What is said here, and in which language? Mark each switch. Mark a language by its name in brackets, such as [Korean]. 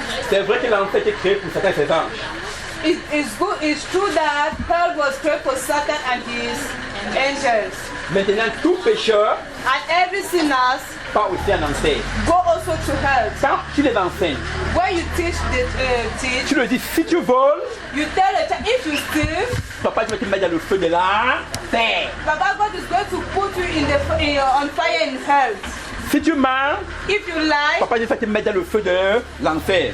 [French] c'est vrai que l'enfer a été créé pour Satan et ses anges. [English] It's true that hell was created for Satan and his angels. [French] Maintenant, tout pécheur [English] And every sinners [French] part aussi en enfer. [English] go also to hell. [French] Quand tu les enseignes, [English] When you teach [French] tu leur dis si tu voles, [English] you tell the child if you steal, [French] papa je vais te mettre dans le feu de l'enfer. [English] Baba God is going to put you on fire in hell. [French] Si tu mens, [English] If you lie, [French] papa je vais te mettre dans le feu de l'enfer.